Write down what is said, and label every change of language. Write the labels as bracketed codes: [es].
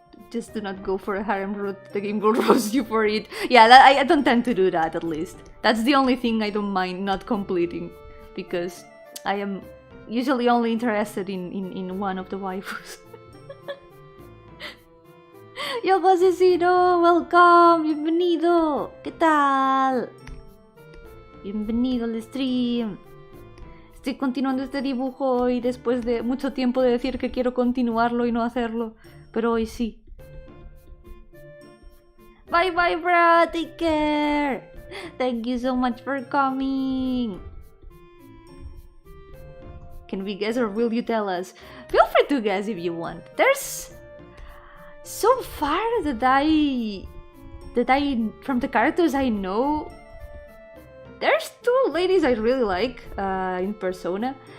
[en] Just do not go for a harem route, the game will roast you for it. Yeah, I don't tend to do that, at least. That's the only thing I don't mind not completing, because I am usually only interested in one of the waifus. [es] Yo, asesino, [en] welcome, [es] bienvenido, ¿qué tal? Bienvenido al stream. Estoy continuando este dibujo y después de mucho tiempo de decir que quiero continuarlo y no hacerlo, pero hoy sí. [en] Bye bye, bro, take care. Thank you so much for coming. Can we guess or will you tell us? Feel free to guess if you want. There's so far that I from the characters I know, there's two ladies I really like in Persona.